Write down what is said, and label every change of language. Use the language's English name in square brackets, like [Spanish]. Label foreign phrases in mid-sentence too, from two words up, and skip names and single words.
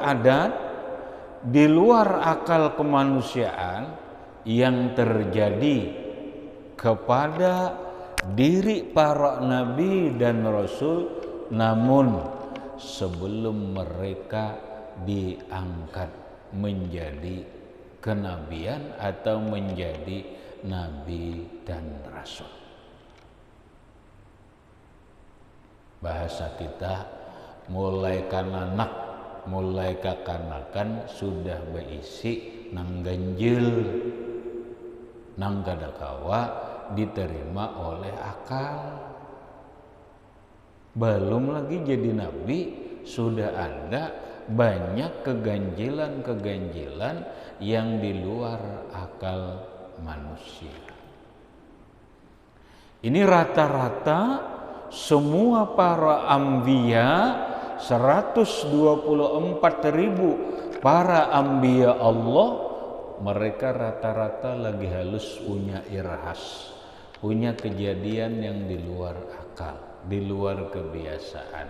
[Indonesian] adat, di luar akal kemanusiaan yang terjadi kepada diri para nabi dan rasul, namun sebelum mereka diangkat menjadi kenabian atau menjadi nabi dan rasul. [Banjar] Bahasa kita mulai kananak, mulai kakanakan sudah berisi nang ganjil, nang kadakawa diterima oleh akal. [Indonesian] Belum lagi jadi nabi, sudah ada banyak keganjilan-keganjilan yang di luar akal manusia. Ini rata-rata semua para anbiya, 124.000 para anbiya Allah, mereka rata-rata lagi halus punya irhas, punya kejadian yang di luar akal, di luar kebiasaan.